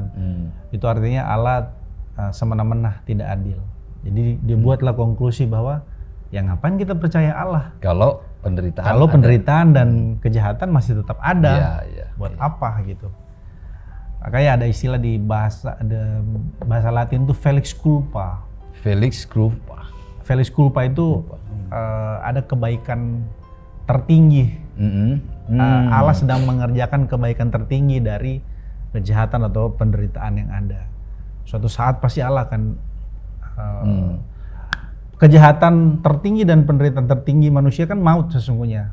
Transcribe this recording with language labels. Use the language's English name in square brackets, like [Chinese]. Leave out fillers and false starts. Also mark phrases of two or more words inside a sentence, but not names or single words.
[Indonesian] Itu artinya Allah semena-mena tidak adil. Jadi dia buatlah konklusi bahwa ya ngapain kita percaya Allah? Kalau penderitaan dan kejahatan masih tetap ada, buat apa gitu? Makanya ada istilah di bahasa Latin itu [Latin] felix culpa. Felix culpa. Felix culpa [Indonesian] itu ada kebaikan tertinggi. Allah sedang mengerjakan kebaikan tertinggi dari kejahatan atau penderitaan yang ada. Suatu saat pasti Allah akan kejahatan tertinggi dan penderitaan tertinggi manusia kan maut sesungguhnya.